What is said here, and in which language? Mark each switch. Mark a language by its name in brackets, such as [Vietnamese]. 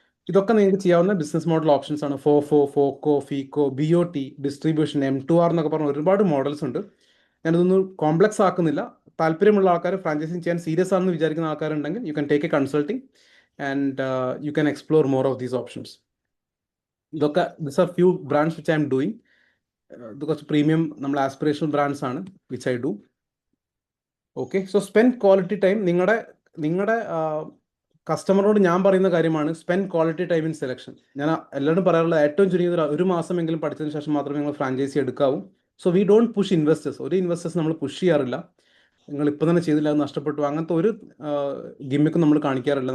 [Malayalam] ഇതൊക്കെ നിങ്ങൾക്ക് ചെയ്യാവുന്ന ബിസിനസ് മോഡൽ ഓപ്ഷൻസ് ആണ്. Forgo, faeco, BOT, distribution, M2R എന്നൊക്കെ പറഞ്ഞ ഒരുപാട് മോഡൽസ് ഉണ്ട്. ഞാനിതൊന്നും കോംപ്ലക്സ് ആക്കുന്നില്ല. താല്പര്യമുള്ള ആൾക്കാർ, ഫ്രാഞ്ചൈസിങ് ചെയ്യാൻ സീരിയസ് ആണെന്ന് വിചാരിക്കുന്ന ആൾക്കാരുണ്ടെങ്കിൽ [English] You can take a consulting and you can explore more of these options. These are few brands which I am doing. Because premium നമ്മൾ aspirational brands ആണ് which I do. Okay, so spend quality time. [Malayalam] നിങ്ങളുടെ കസ്റ്റമറോട് ഞാൻ പറയുന്ന കാര്യമാണ് [English] Spend quality time in selection. [Malayalam] ഞാൻ എല്ലാവരും പറയാറുള്ളത് ഏറ്റവും ചുരുങ്ങിയത് 1 മാസമെങ്കിലും പഠിച്ചതിന് ശേഷം മാത്രമേ നിങ്ങൾ franchise എടുക്കാവൂ. [English] So we don't push investors. [Malayalam] ഒരു ഇൻവെസ്റ്റേഴ്സ് നമ്മൾ പുഷ് ചെയ്യാറില്ല. നിങ്ങൾ ഇപ്പം തന്നെ ചെയ്തില്ല, അത് നഷ്ടപ്പെട്ടു, അങ്ങനത്തെ ഒരു ഗിമ്മിക്കും നമ്മൾ കാണിക്കാറില്ല.